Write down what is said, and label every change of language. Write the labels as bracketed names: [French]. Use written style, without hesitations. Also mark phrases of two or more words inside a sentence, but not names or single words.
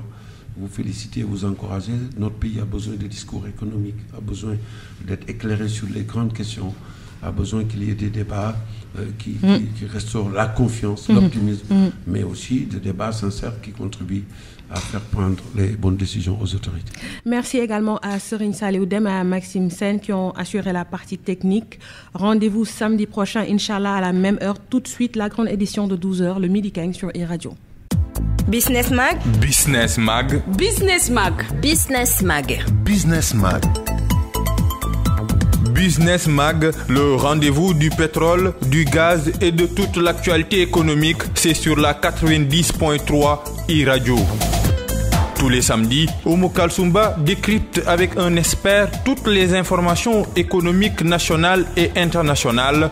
[French] Vous féliciter et vous encourager. Notre pays a besoin de discours économiques, a besoin d'être éclairé sur les grandes questions, a besoin qu'il y ait des débats qui restaurent la confiance, l'optimisme, mais aussi des débats sincères qui contribuent à faire prendre les bonnes décisions aux autorités. Merci également à Serigne Saliou Dème et à Maxime Sen qui ont assuré la partie technique. Rendez-vous samedi prochain, Inch'Allah, à la même heure. Tout de suite, la grande édition de 12h, le Midi 15 sur iRadio. Business Mag. Business Mag. Business Mag. Business Mag. Business Mag. Business Mag, le rendez-vous du pétrole, du gaz et de toute l'actualité économique, c'est sur la 90.3 iRadio. Tous les samedis, Oumou Kalsoumba décrypte avec un expert toutes les informations économiques nationales et internationales.